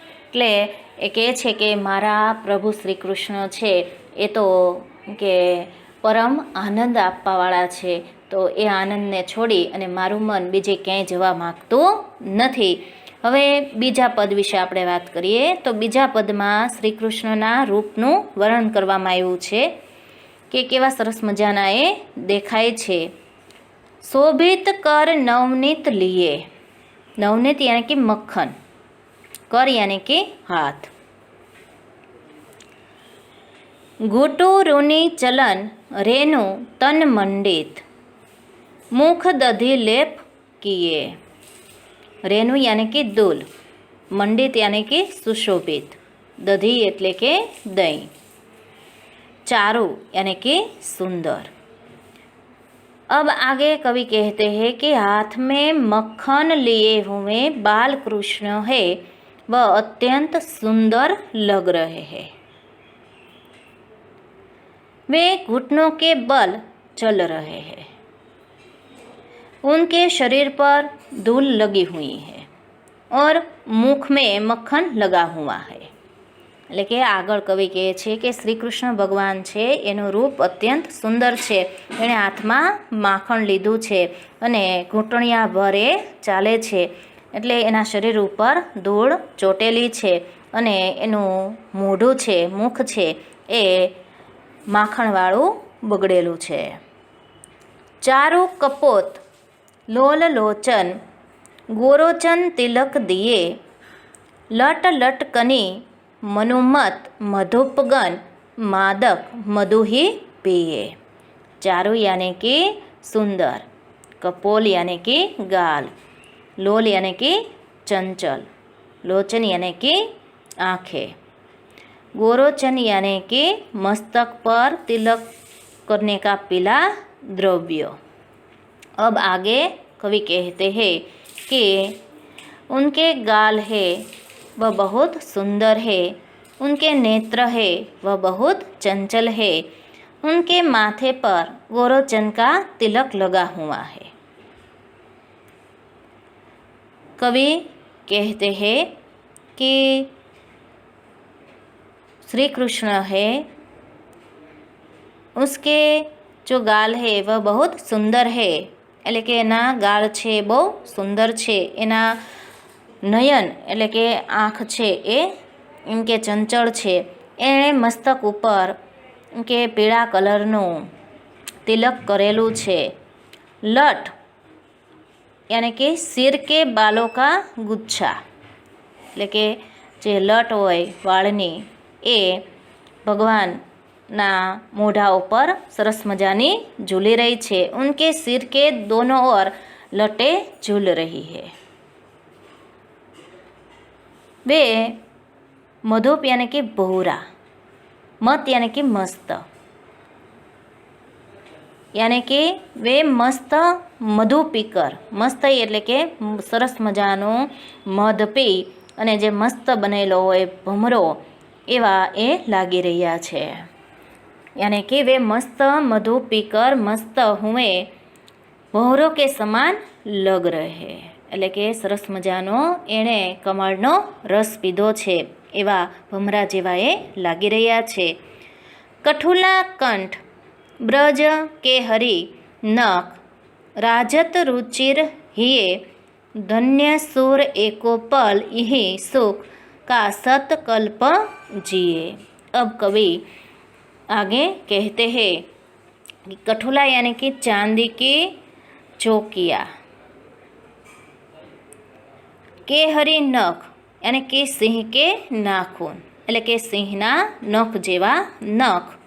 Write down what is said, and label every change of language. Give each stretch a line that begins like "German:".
Gujarati: એટલે એ કહે છે કે મારા પ્રભુ શ્રી કૃષ્ણ છે એ તો કે પરમ આનંદ આપવાવાળા છે, તો એ આનંદને છોડી અને મારું મન બીજે ક્યાંય જવા માગતું નથી। હવે બીજા પદ વિશે આપણે વાત કરીએ તો બીજા પદમાં શ્રી કૃષ્ણના રૂપનું વર્ણન કરવામાં આવ્યું છે કે કેવા સરસ મજાના એ દેખાય છે।
Hindi: शोभित कर नवनीत लिए, नवनीत यानी कि मक्खन, कर यानी कि हाथ। घुटु रूनी चलन रेणु तन मंडित, मुख दधी लेप किए। रेणु यानी कि दूल, मंडित यानी कि सुशोभित, दधी
Gujarati: एटले के
Hindi: दही, चारु यानी कि सुंदर। अब आगे कवि कहते हैं कि हाथ में मक्खन लिए हुए बाल कृष्ण है वह अत्यंत सुंदर लग रहे हैं। वे घुटनों के बल चल रहे हैं, उनके शरीर पर धूल लगी हुई है और मुख में मक्खन लगा हुआ है।
Gujarati: એટલે કે આગળ કવિ કહે છે કે શ્રી કૃષ્ણ ભગવાન છે એનું રૂપ અત્યંત સુંદર છે। એણે હાથમાં માખણ લીધું છે અને ઘૂંટણિયા ભરે ચાલે છે, એટલે એના શરીર ઉપર ધૂળ ચોટેલી છે અને એનું મોઢું છે, મુખ છે એ માખણવાળું બગડેલું છે।
Hindi: ચારુ કપોત લોલ લોચન ગોરોચન તિલક દિયે, લટ લટકની मनुमत मधुपगन मादक मधु ही पिए। चारु यानी कि सुंदर, कपोल यानी कि गाल, लोल यानी कि चंचल, लोचन यानी कि आँखें, गोरोचन यानी कि मस्तक पर तिलक करने का पीला द्रव्य। अब आगे कवि कहते हैं कि उनके गाल है वह बहुत सुंदर है, उनके नेत्र है वह बहुत चंचल है, उनके माथे पर गोरोचन का तिलक लगा हुआ है। कवि कहते हैं कि श्री कृष्ण है उसके जो गाल है वह बहुत सुंदर है,
Gujarati: એટલે કે એના ગાળ છે બહુ સુંદર છે, એના નયન એટલે કે આંખ છે એ એમ કે ચંચળ છે। એણે મસ્તક ઉપર એમ કે પીળા કલરનું તિલક કરેલું છે। લટ
Hindi: यानी कि सिर के बालों का गुच्छा,
Gujarati: એટલે કે જે લટ હોય વાળની એ ભગવાનના મોઢા ઉપર સરસ મજાની ઝૂલી રહી છે।
Hindi: उनके सिर के दोनों ओर लटें झूल रही है। वे मधुप यानी कि बहुरा, मत यानी कि मस्त, यानी कि वे मस्त मधु पीकर, मस्त
Gujarati: એટલે કે સરસ મજાનું મધ પી અને જે મસ્ત બનેલો હોય ભમરો એવા એ લાગી રહ્યા છે।
Hindi: यानी कि वे मस्त मधु पीकर मस्त हुए भौरों के समान लग रहे,
Gujarati: એટલે કે સરસ મજાનો એણે કમળનો રસ પીધો છે એવા ભમરા જેવા એ લાગી રહ્યા છે।
Hindi: કઠુલા કંઠ ब्रज के हरि नक राजत रुचिर हिये धन्य सुर एको पल यही सुख का सतकल्प जिए। अब कवि आगे कहते हैं कि कठोला यानी कि चांदी की चौकिया, केहरी नख यानी कि सिंह के नाखून
Gujarati: એટલે કે સિંહના નખ જેવા નખ,